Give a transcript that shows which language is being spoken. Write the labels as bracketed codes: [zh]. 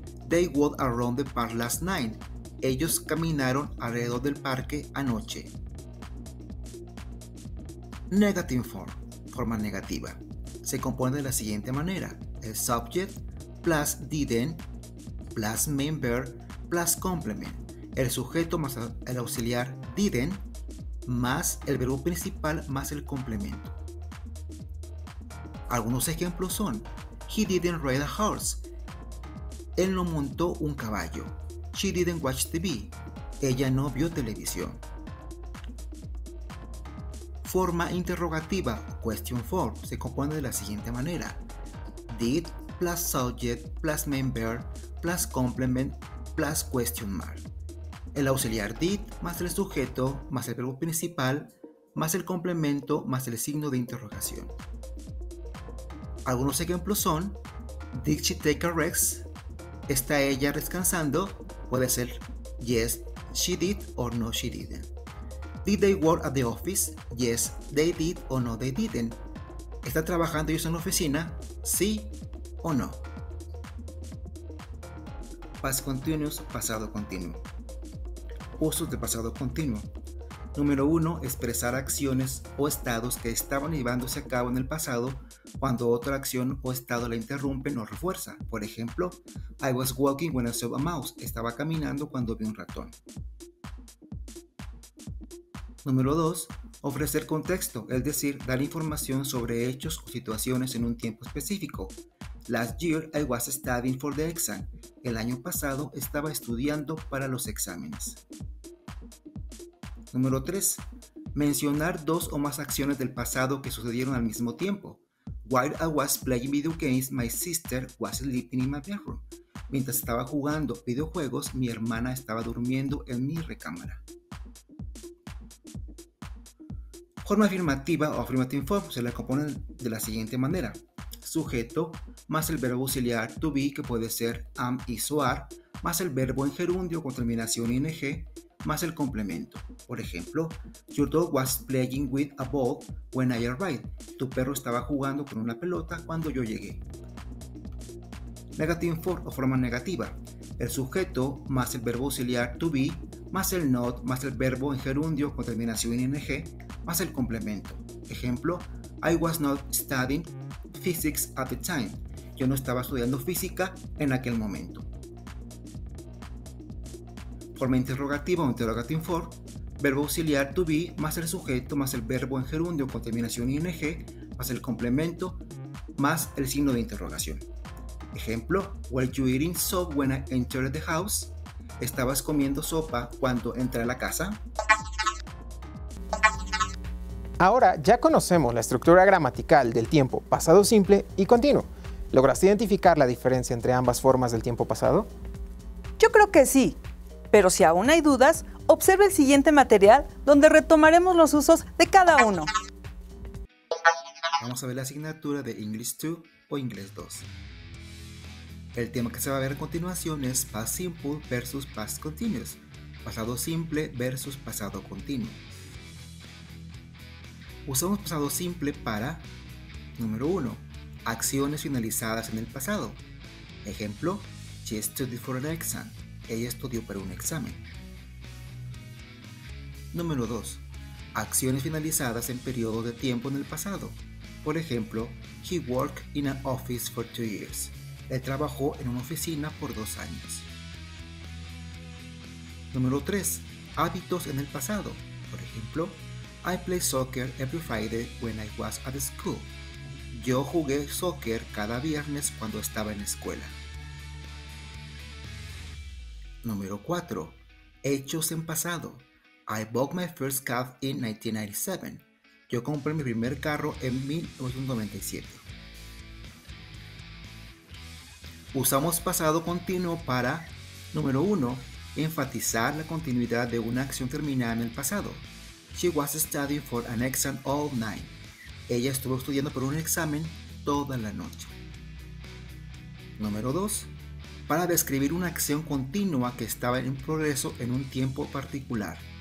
[en] They walked around the park last night. [es] Ellos caminaron alrededor del parque anoche. Negative form, forma negativa. Se compone de la siguiente manera. [en] El subject plus didn't plus main verb plus complement. [es] El sujeto más el auxiliar didn't más el verbo principal más el complemento. Algunos ejemplos son: [en] He didn't ride a horse. [es] Él no montó un caballo. [en] She didn't watch TV. [es] Ella no vio televisión. Forma interrogativa, question form, se compone de la siguiente manera. [en] Did plus subject plus main verb plus complement plus question mark. [es] El auxiliar did más el sujeto más el verbo principal más el complemento más el signo de interrogación. Algunos ejemplos son: [en] Did she take a rest? [es] ¿Está ella descansando? Puede ser [en] yes, she did or no, she didn't. Did they work at the office? Yes, they did or no, they didn't. [es] ¿Está trabajando ellos en la oficina? Sí o no. Past continuous, pasado continuo. Usos de pasado continuo. Número 1. Expresar acciones o estados que estaban llevándose a cabo en el pasado cuando otra acción o estado la interrumpen o refuerza. Por ejemplo, [en] I was walking when I saw a mouse. [es] Estaba caminando cuando vi un ratón. Número 2. Ofrecer contexto, es decir, dar información sobre hechos o situaciones en un tiempo específico. [en] Last year I was studying for the exam. [es] El año pasado estaba estudiando para los exámenes. Número 3. Mencionar dos o más acciones del pasado que sucedieron al mismo tiempo. [en] While I was playing video games, my sister was sleeping in my bedroom. [es] Mientras estaba jugando videojuegos, mi hermana estaba durmiendo en mi recámara. Forma afirmativa o affirmative form se la compone de la siguiente manera. Sujeto más el verbo auxiliar to be, que puede ser am, is o are, más el verbo en gerundio con terminación ing, más el complemento. Por ejemplo, [en] your dog was playing with a ball when I arrived. [es] Tu perro estaba jugando con una pelota cuando yo llegué. Negative form o forma negativa. El sujeto más el verbo auxiliar to be, más el not, más el verbo en gerundio con terminación ing, más el complemento. Ejemplo, [en] I was not studying physics at the time. [es] Yo no estaba estudiando física en aquel momento. Forma interrogativa o interrogative form, verbo auxiliar to be más el sujeto más el verbo en gerundio con terminación ing más el complemento más el signo de interrogación. Ejemplo, [en] were you eating soup when I entered the house? [es] ¿Estabas comiendo sopa cuando entré a la casa? Ahora ya conocemos la estructura gramatical del tiempo pasado simple y continuo. ¿Lograste identificar la diferencia entre ambas formas del tiempo pasado? Yo creo que sí, pero si aún hay dudas, observe el siguiente material donde retomaremos los usos de cada uno. Vamos a ver la asignatura de English 2 o Inglés 2. El tema que se va a ver a continuación es Past Simple versus Past Continuous, pasado simple versus pasado continuo. Usamos pasado simple para, número 1, acciones finalizadas en el pasado. Ejemplo, [en] she studied for an exam. [es] Ella estudió para un examen. Número 2, acciones finalizadas en periodo de tiempo en el pasado. Por ejemplo, [en] he worked in an office for 2 years. [es] Él trabajó en una oficina por 2 años. Número 3, hábitos en el pasado. Por ejemplo, [en] I play soccer every Friday when I was at school. [es] Yo jugué soccer cada viernes cuando estaba en la escuela. Número 4, hechos en pasado. [en] I bought my first car in 1997. [es] Yo compré mi primer carro en 1997. Usamos pasado continuo para, número 1, enfatizar la continuidad de una acción terminada en el pasado. [en] She was studying for an exam all night. [es] Ella estuvo estudiando por un examen toda la noche. Número 2, para describir una acción continua que estaba en progreso en un tiempo particular.